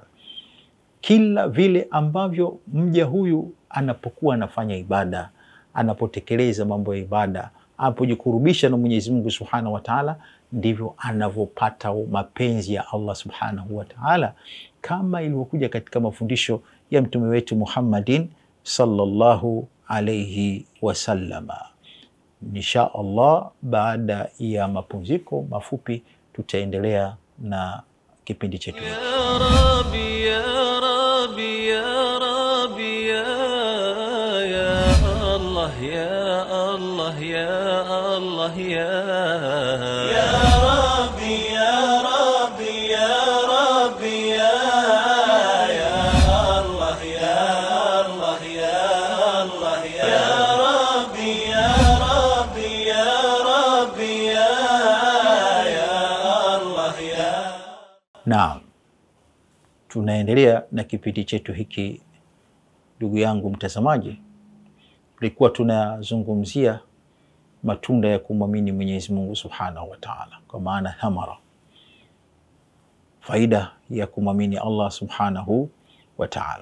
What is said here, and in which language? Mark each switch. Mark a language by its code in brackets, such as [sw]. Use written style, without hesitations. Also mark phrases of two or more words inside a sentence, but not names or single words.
[sw] Kila vile ambavyo mja huyu anapokuwa anafanya ibada, anapotekeleza mambo ya ibada, anapojikurubisha na Mwenyezi Mungu [ar] سبحانه وتعالى, [sw] ndivyo anavyopata mapenzi ya Allah [ar] سبحانه وتعالى, [sw] kama ilivyokuja katika mafundisho ya mtume wetu [ar] محمدٍ صلى الله عليه وسلم. إن شاء الله, [sw] baada ya mapumziko mafupi tutaendelea na kipindi chetu. [ar] يا رب يا رب يا رب يا الله يا الله يا الله يا رب يا رب يا رب يا الله يا الله يا الله يا رب يا رب يا رب يا الله يا. [sw] Naam, tunaendelea na kipindi chetu hiki. Ndugu yangu mtazamaji, tulikuwa tunazungumzia matunda ya kumwamini Mwenyezi Mungu [ar] سبحانه وتعالى, [sw] kwa maana thamara, faida ya kumwamini Allah [ar] سبحانه وتعالى.